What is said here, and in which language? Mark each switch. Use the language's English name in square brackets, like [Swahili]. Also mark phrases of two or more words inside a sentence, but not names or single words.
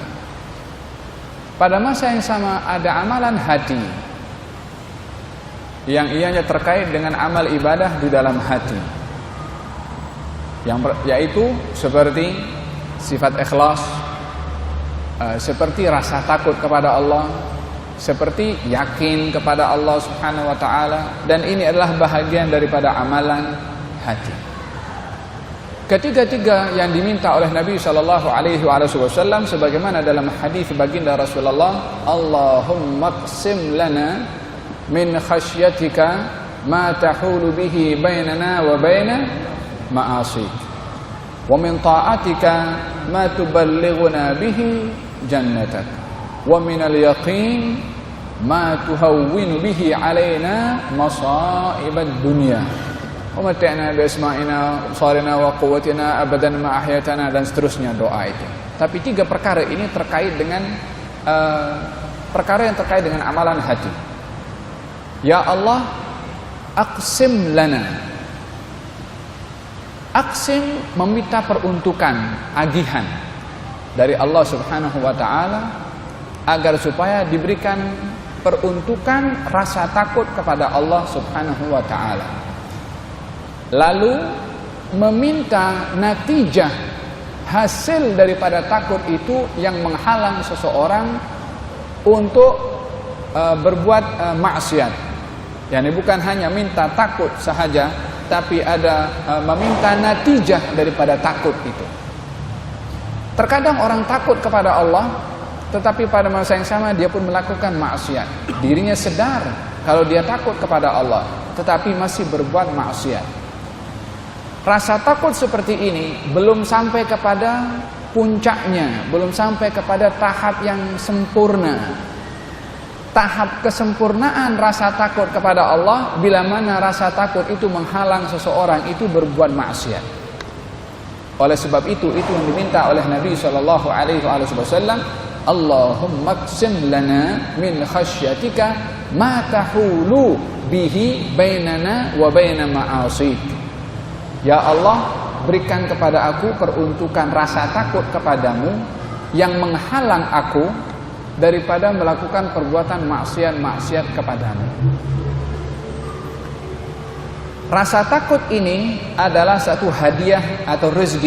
[Malay] Pada masa yang sama ada amalan hati yang ianya terkait dengan amal ibadah di dalam hati, yaitu seperti sifat ikhlas, seperti rasa takut kepada Allah, seperti yakin kepada Allah [Arabic] سبحانه وتعالى, [Malay] dan ini adalah bahagian daripada amalan hati. Ketiga-tiga yang diminta oleh Nabi [Arabic] صلى الله عليه وسلم [Malay] sebagaimana dalam hadis baginda Rasulullah, [Arabic] اللهم اقسم لنا من خشيتك ما تحول به بيننا وبين معاصيك، ومن طاعتك ما تبلغنا به جنتك، ومن اليقين ما تهون به علينا مصائب الدنيا، ومتعنا بأسماعنا أبصارنا وقوتنا أبدا ما أحييتنا, [Malay] dan seterusnya doa itu. Tapi tiga perkara ini terkait dengan perkara yang terkait dengan amalan hati. [Arabic] يا الله, اقسم لنا. [Malay] Aqsim meminta peruntukan, agihan. dari Allah [Arabic] سبحانه وتعالى [Malay] agar supaya diberikan peruntukan rasa takut kepada Allah [Arabic] سبحانه وتعالى. [Malay] Lalu meminta natijah hasil daripada takut itu yang menghalang seseorang untuk berbuat maksiat. Yani bukan hanya minta takut sahaja, tapi ada meminta natijah daripada takut itu. Terkadang orang takut kepada Allah, tetapi pada masa yang sama dia pun melakukan maksiat. Dirinya sadar kalau dia takut kepada Allah, tetapi masih berbuat maksiat. Rasa takut seperti ini belum sampai kepada puncaknya, belum sampai kepada tahap yang sempurna. Tahap kesempurnaan rasa takut kepada Allah bila mana rasa takut itu menghalang seseorang itu berbuat maksiat. Oleh sebab itu yang diminta oleh Nabi [Arabic] صلى الله عليه وسلم, اللهم اقسم لنا من خشيتك ما تحول به بيننا وبين معاصيك. يا الله, [Malay] berikan kepada aku peruntukan rasa takut kepadamu yang menghalang aku daripada melakukan perbuatan maksiat kepadamu. Rasa takut ini adalah satu hadiah atau rezeki.